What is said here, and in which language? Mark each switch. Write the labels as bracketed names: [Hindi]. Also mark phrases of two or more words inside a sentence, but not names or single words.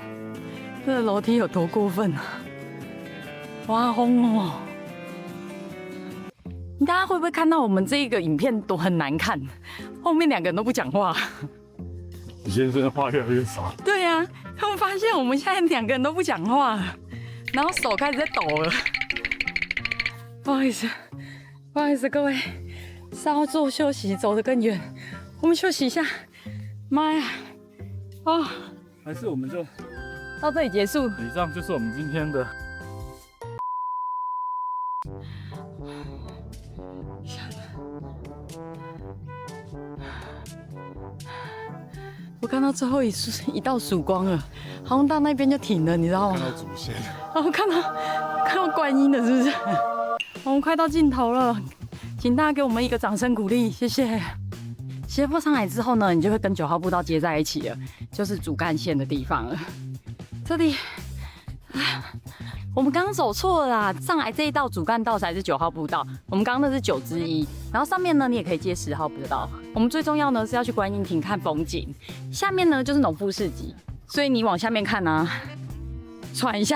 [Chinese] 這個樓梯有多過分啊！哇轟哦！大家會不會看到我們這個影片都很難看？後面2個人都不講話。你先生的話越來越少。對呀，他們發現我們現在2個人都不講話，然後手開始在抖了。不好意思，不好意思，各位，稍作休息，走得更遠。我們休息一下。媽呀！啊！還是我們就到這裡結束。以上就是我們今天的我看到最后一道曙光了，好像到那邊就停了，你知道嗎？看到祖先。哦，看到觀音了，是不是？我們快到盡頭了，請大家給我們一個掌聲鼓勵，謝謝。斜坡上來之後呢，你就會跟9 號步道接在一起了，就是主幹線的地方了。這裡，我們剛剛走錯了啦，上來這一道主幹道才是9號步道，我們剛剛那是9之1。然後上面呢，你也可以接10號步道。我們最重要呢是要去觀音亭看風景，下面呢就是農夫市集，所以你往下面看啊，喘一下。